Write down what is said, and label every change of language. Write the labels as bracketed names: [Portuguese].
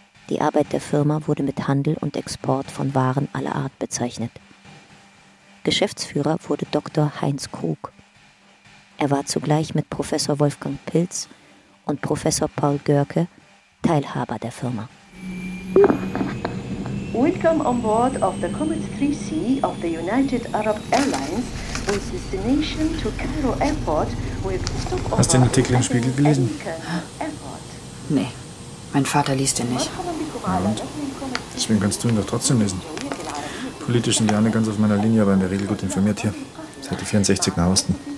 [German] Die Arbeit der Firma wurde mit Handel und Export von Waren aller Art bezeichnet. Geschäftsführer wurde Dr. Heinz Krug. Er war zugleich mit Professor Wolfgang Pilz und Professor Paul Görke Teilhaber der Firma. [English] Welcome on board of the Comet 3C of the United Arab Airlines with destination to Cairo Airport with stopover. [German] Hast du den Artikel im Spiegel gelesen? Nee, mein Vater liest den nicht. Und? Deswegen kannst du ihn doch trotzdem lesen. Politisch sind die alle ganz auf meiner Linie, aber in der Regel gut informiert hier. Seit die 64 Nahosten.